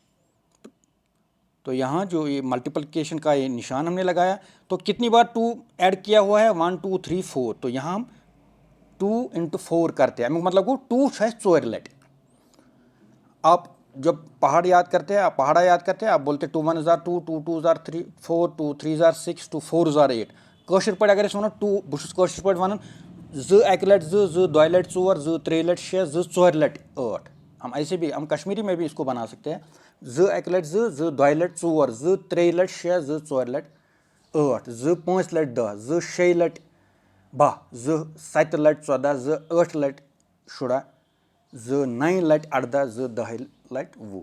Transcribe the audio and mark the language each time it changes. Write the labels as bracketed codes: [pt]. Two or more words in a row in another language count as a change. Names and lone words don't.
[hi] तो यहाँ जो ये मल्टीप्लिकेशन का ये निशान हमने लगाया, तो कितनी बार 2 ऐड किया हुआ है, 1 2 3 4, तो यहाँ हम 2 × 4 करते हैं, मतलब वो 2 है 4 लट। आप जब पहाड़ याद करते हैं, आप पहाड़ा याद करते हैं, आप बोलते 2 1 जार 2 2 2 जार 3 4 2 3 जार 6 2 4 जार 8। [ks] कशर पे अगर वो 2 बहुत कशर पे वन 2 1 लट 2 2 2 लट 4 2 3 लट 6 2 4 लट 8। [hi] हम ऐसे भी, हम कश्मीरी में भी इसको बना सकते हैं, [ks] 2 1 लट 2 2 2 लट 4 2 3 लट 6 2 4 लट 8 2 5 लट 10 2 6 लट 12 2 7 लट 14 2 8 लट 16 2 9 लट 18 2 10 लट 20।